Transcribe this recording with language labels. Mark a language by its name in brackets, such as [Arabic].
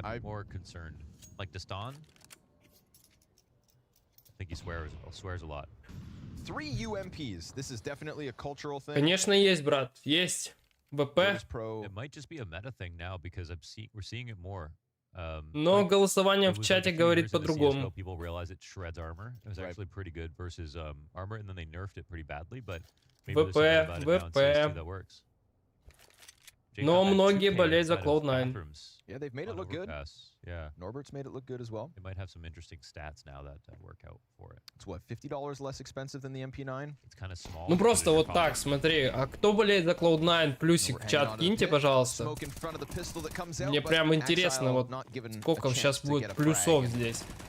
[English] I'd be more concerned. Like Destan? I think he swears a lot. 3 UMPs. This is definitely a cultural thing. [Russian] Конечно, есть, брат. Есть. ВП. [English] It might just be a meta thing now because we're seeing it more. [Russian] Но голосование в чате говорит по-другому. [English] People realize it shreds armor. It was actually pretty good versus armor, and then they nerfed it pretty badly. But maybe there's something about it now that works. [Russian] Но многие болеют за Cloud9. [English] Yeah, they've made it look good. Yeah. Norbert's made it look good as well. It might have some interesting stats now that work out for it. It's what, $50 less expensive than the MP9? It's kind of small. [Russian] Ну просто вот так, смотри. А кто болеет за Cloud9? Плюсик в чат киньте, пожалуйста. Мне прям интересно, вот сколько сейчас будет плюсов здесь.